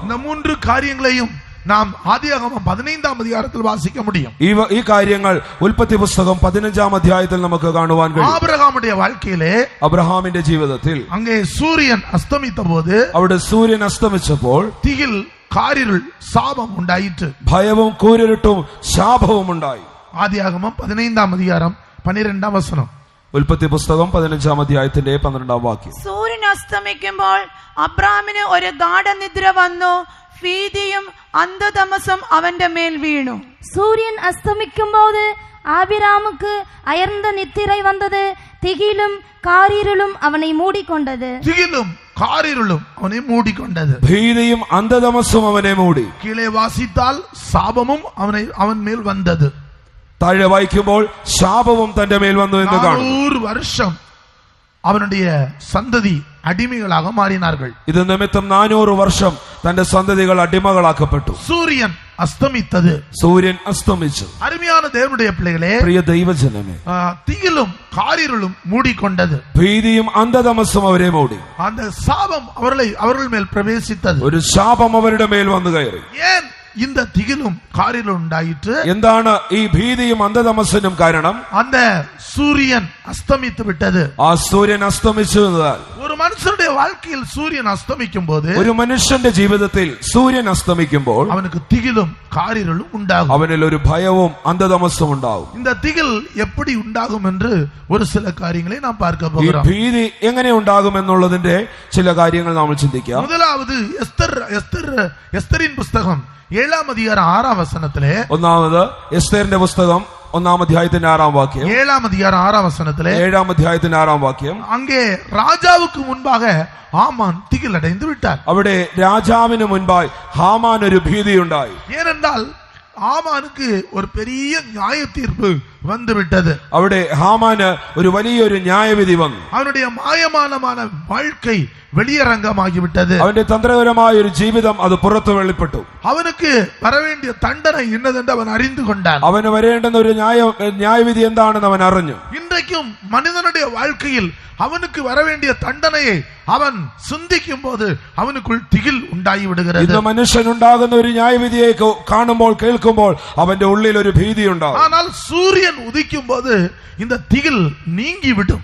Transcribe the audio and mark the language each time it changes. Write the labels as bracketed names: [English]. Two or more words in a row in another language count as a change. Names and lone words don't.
[Tamil] இந்த மூன்று காரியங்களையும் நாம் ஆதியாகமம் 15ஆம் அதிகாரத்தில் வாசிக்க முடியும். [Malayalam] ഈ കാര്യങ്ങൾ ഉൽപ്പത്തി പുസ്തകം 15ആം അധ്യായത്തിൽ നമുക്ക് കാണുവാൻ കഴിയും. [Tamil] ആബ്രഹാമിന്റെ வாழ்க்கையிலே, [Malayalam] അബ്രഹാമിന്റെ ജീവിതത്തിൽ [Tamil] அங்கே சூரியன் அஸ்தமித்த போது, [Malayalam] അവിടെ സൂര്യൻ അസ്തമിച്ചപ്പോൾ [Tamil] திகில் காரிருள் சாபம் உண்டாயிற்று. [Malayalam] ഭയവും കൂരിരുട്ടും ശാപവും ഉണ്ടായി. ആദിയാകമം 15ആം அதிகாரம் 12ആം വചനം. ഉൽപ്പത്തി പുസ്തകം 15ആം അധ്യായത്തിന്റെ 12ആം വാക്യം. സൂര്യൻ അസ്തമിക്കുമ്പോൾ അബ്രാമിന് ഒരു ഗാഢനിദ്ര വന്നു, ഭീതിയും അന്ധതമസം അവന്റെ മേൽ വീണു. [Tamil] சூரியன் அஸ்தமிக்கும்போது ஆபிராமுக்கு அயர்ந்த நித்திரை வந்தது, திகிலும் காரிருளும் அவனை மூடிக்கொண்டது. திகிலும் காரிருளும் அவனை மூடிக்கொண்டது. [Malayalam] ഭീതിയും അന്ധതമസും അവനെ മൂടി. [Tamil] கீழே வாசித்தால் சாபமும் அவன் மேல் வந்தது. [Malayalam] താഴെ വായിക്കുമ്പോൾ ശാപവും തന്റെ മേൽ വന്നു എന്ന് കാണും. [Tamil] 400 வருஷம் அவனுடைய சந்ததி அடிமைகளாக மாறினார்கள். [Malayalam] ഇത് നിമിത്തം 400 വർഷം തന്റെ സന്തതികൾ അടിമകളാക്കപ്പെട്ടു. [Tamil] சூரியன் அஸ்தமித்தது. [Malayalam] സൂര്യൻ അസ്തമിച്ചു. [Tamil] அருமையான தேவனுடைய பிள்ளைகளே, [Malayalam] പ്രിയ ദൈവജനമേ, [Tamil] திகிலும் காரிருளும் மூடிக்கொண்டது. [Malayalam] ഭീതിയും അന്ധതമസും അവരെ മൂടി. [Tamil] அந்த சாபம் அவர்கள் மேல் பிரவேசித்தது. [Malayalam] ഒരു ശാപം അവരുടെ മേൽ വന്നു കയറി. [Tamil] ஏன் இந்த திகிலும் காரிருளும் உண்டாயிற்று? [Malayalam] എന്താണ് ഈ ഭീതിയും അന്ധതമസിനും കാരണം? [Tamil] அந்த சூரியன் அஸ்தமித்து விட்டது. [Malayalam] ആ സൂര്യൻ അസ്തമിച്ചു എന്നതാൽ [Tamil] ஒரு மனுஷனுடைய வாழ்க்கையில் சூரியன் அஸ்தமிக்கும் போது, [Malayalam] ഒരു മനുഷ്യന്റെ ജീവിതത്തിൽ സൂര്യൻ അസ്തമിക്കുമ്പോൾ [Tamil] அவனுக்கு திகிலும் காரிருளும் உண்டாகும். [Malayalam] അവനിൽ ഒരു ഭയവും അന്ധതമസും ഉണ്ടാവും. [Tamil] இந்த திகில் எப்படி உண்டாகும் என்று ஒரு சில காரியங்களை நாம் பார்க்க [Malayalam] ഈ [Tamil] போகிறோம். [Malayalam] ഭീതി എങ്ങനെ ഉണ്ടാകും എന്നുള്ളതിന്റെ ചില കാര്യങ്ങൾ നമ്മൾ ചിന്തിക്കാം. [Tamil] முதலாவது [Malayalam] എസ്തറിൻ പുസ്തകം [Tamil] 7ஆம் அதிகாரம் 6ஆம் வசனத்திலே, [Malayalam] ഒന്നാമത് എസ്തേറിന്റെ പുസ്തകം ഒന്നാം അധ്യായത്തിന്റെ 6-ാം വാക്യം. 7-ാം അധ്യായം 6-ാം വസനത്തിലെ 7-ാം അധ്യായത്തിന്റെ 6-ാം വാക്യം. [Tamil] அங்கே ராஜாவுக்கு முன்பாக ஆமான் திகிலடைந்து விட்டார். [Malayalam] അവിടെ രാജാവിന് മുൻപായി ഹാമാൻ ഒരു ഭീതിയുണ്ടായി. [Tamil] ஏனென்றால் ஆமானுக்கு ஒரு பெரிய நியாய தீர்ப்பு வந்து விட்டது. [Malayalam] അവിടെ ഹാമാന് ഒരു വലിയൊരു ന്യായവിധി വന്നു. [Tamil] அவனுடைய மாயமானமான வாழ்க்கை வெளியரங்கமாகிவிட்டது. [Malayalam] അവന്റെ തന്ത്രപരമായ ഒരു ജീവിതം അത് പുറത്തു വെളിപ്പെട്ടു. [Tamil] அவனுக்கு வர வேண்டிய தண்டனை என்னதென்று அவன் அறிந்து கொண்டான். [Malayalam] അവന് വരേണ്ടുന്ന ഒരു ന്യായവിധി എന്താണെന്ന് അവൻ അറിഞ്ഞു. [Tamil] இன்றைக்கும் மனிதனுடைய வாழ்க்கையில் அவனுக்கு வர வேண்டிய தண்டனையை அவன் சிந்திக்கும் போது அவனுக்குள் திகில் உண்டாகி விடுகிறது. [Malayalam] ഇന്ന് മനുഷ്യനുണ്ടാകുന്ന ഒരു ന്യായവിധിയെ കാണുമ്പോൾ കേൾക്കുമ്പോൾ അവന്റെ ഉള്ളിൽ ഒരു ഭീതി ഉണ്ടാകും. [Tamil] ஆனால் சூரியன் உதிக்கும் போது இந்த திகில் நீங்கி விடும்.